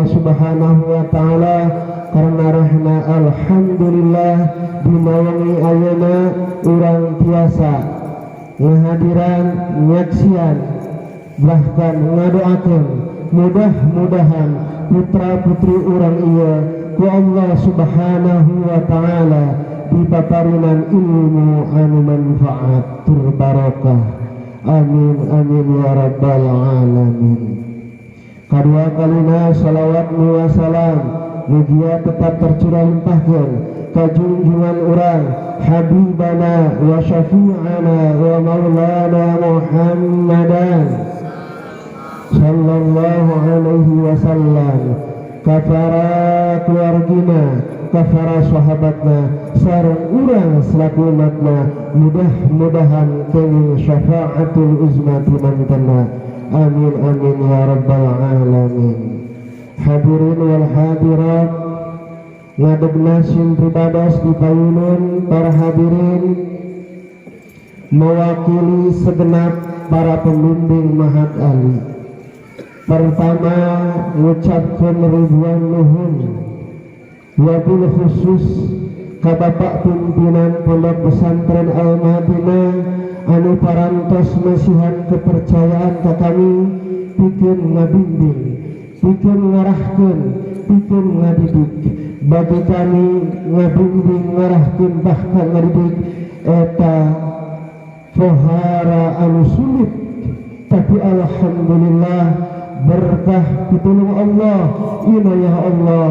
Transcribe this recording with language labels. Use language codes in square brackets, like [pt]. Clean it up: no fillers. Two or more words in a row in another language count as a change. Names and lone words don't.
[ar] سبحانه وتعالى [su] karena rahna alhamdulillah dinawangi ayeuna urang tiasa ngahadiran nyaksian bahkan ngadoakeun mudah-mudahan putra putri urang ieu ku Allah [ar] سبحانه وتعالى [su] dipaparinan ilmu anu manfaat tur barokah. [ar] آمين آمين يا رب العالمين. [su] Kadua kalina [ar] صلوات وسلام [su] mugia [id] tetap tercurah [su] limpahkeun ka junjungan urang [ar] حبيبنا وشفيعنا ومولانا محمداً صلى الله عليه وسلم, [su] kafara keluargina, kafara sahabatna, sareng urang selaku umatna, mudah-mudahan kenging [ar] شفاعة العظمى [su] mantena. [ar] آمين آمين يا رب العالمين. الحاضرين والحاضرات, [su] ngadegna sim pribados dipayunun para hadirin [id] mewakili segenap para pembimbing [su] Mahad Ali. Pertama ngucapkeun ribuan nuhun [ar] وبالخصوص [su] ka Bapak pimpinan Pondok Pesantren Al-Madinah anu parantos masihan kepercayaan ka kami pikeun ngabimbing, pikeun ngarahkeun, pikeun ngadidik bagi kami ngabimbing ngarahkeun bahkan ngadidik eta pohara anu sulit, tapi alhamdulillah berkah pitulung Allah, inayah Allah